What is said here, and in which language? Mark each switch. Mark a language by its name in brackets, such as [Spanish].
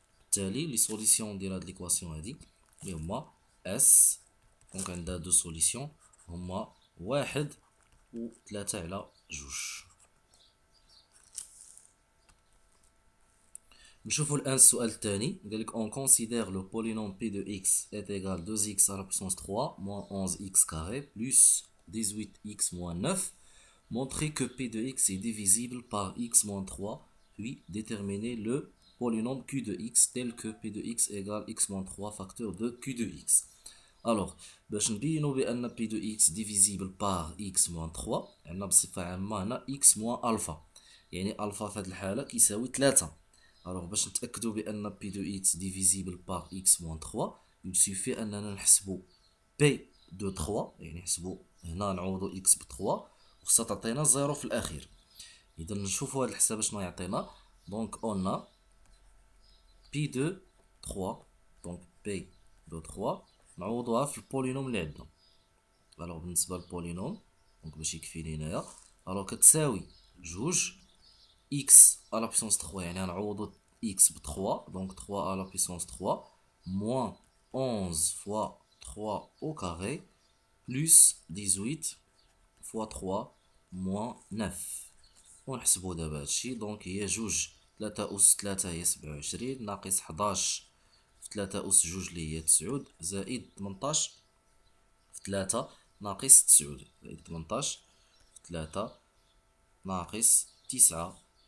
[Arabic] بالتالي لي سوليسيون ديال هاد ليكواسيون هادي اللي هما اس، دونك عندها دو سوليسيون هما واحد و 3 على جوج. نشوفو الآن السؤال الثاني. [French] قالك on considère le polynôme p de x est égal 2x à la puissance 3 moins 11x carré plus 18x moins 9. Montrez que p de x est divisible par x moins 3, puis déterminez le polynôme q de x tel que p de x égale x moins 3 facteur de q de x. Alors, [Arabic] باش نبينو بأن [French] p de x divisible par x moins 3 [Arabic] عندنا بصفة عامة هنا [French] x moins alpha، يعني alpha [Arabic] في هاد الحالة كيساوي [French] 3. [Arabic] alors باش نتأكدو بأن [French] p de x divisible par x moins 3 il suffit [Arabic] أننا نحسبو [French] p de 3، [Arabic] يعني نحسبو هنا نعوضو x ب 3 وخصها تعطينا 0 في الأخير. إذا نشوفو هاد الحساب شنو يعطينا. دونك on a p de 3، دونك p de 3 نعوضوها في البولينوم اللي عندنا. [French] alors [Arabic] بالنسبة للبولينوم دونك باش يكفيني هنايا [French] alors [Arabic] كتساوي جوج [French] x à la puissance 3، [Arabic] يعني غنعوضو x ب 3، [French] donc 3 à la puissance 3 moins 11 fois 3 au carré plus 18 fois 3 moins 9. [Arabic] ونحسبو دابا هادشي. دونك هي جوج 3 أس 3 هي 27 ناقص 11 في 3 أس جوج اللي هي 9 زائد 18 في 3 ناقص 9 زائد 18 في 3 ناقص 9.